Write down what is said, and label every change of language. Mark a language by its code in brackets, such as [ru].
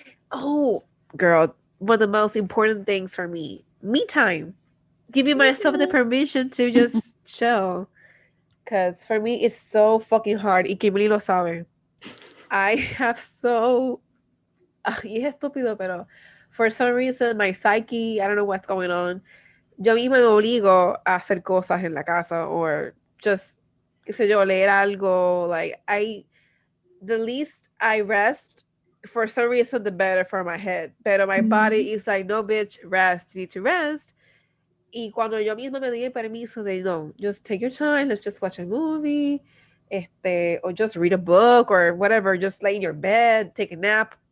[en] Oh, girl, one of the most important things for me time. Giving myself the permission to just chill. Because for me, it's so fucking hard. [es] Y Kimberly lo sabe. [en] I have so. [es] Y es estúpido, pero [en] for some reason, my psyche, I don't know what's going on. [es] Yo misma me obligo a hacer cosas en la casa [en] or just, [es] qué sé yo, leer algo. [en] Like, the least I rest, for some reason, the better for my head. [es] Pero [en] my Mm-hmm. body is like, no, bitch, rest. You need to rest. [es] Y cuando yo misma me di el permiso de, [en] no, just take your time, let's just watch a movie, or just read a book or whatever, just lay in your bed, take a nap.